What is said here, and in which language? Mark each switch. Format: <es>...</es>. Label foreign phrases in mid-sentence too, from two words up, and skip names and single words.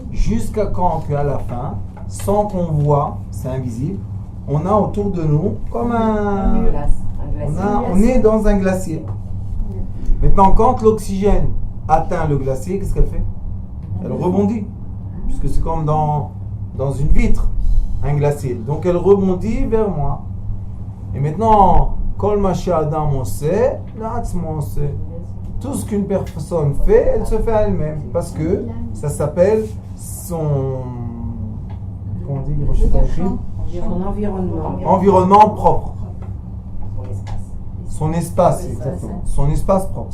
<fr>Jusqu'à quand qu'à la fin, sans qu'on voit, c'est invisible, on a autour de nous comme on est dans un glacier. Maintenant, quand l'oxygène atteint le glacier, qu'est-ce qu'elle fait? Elle rebondit, puisque c'est comme dans une vitre, un glacier. Donc elle rebondit vers moi. Et maintenant,</fr> <he>כל מה שאדם עושה, לעצמו עושה.</he> <fr>Tout ce qu'une personne fait, elle se fait à elle-même. Parce que ça s'appelle son... Comment on dit? Son environnement. Environnement propre. Son espace, exactement. Son espace propre.</fr>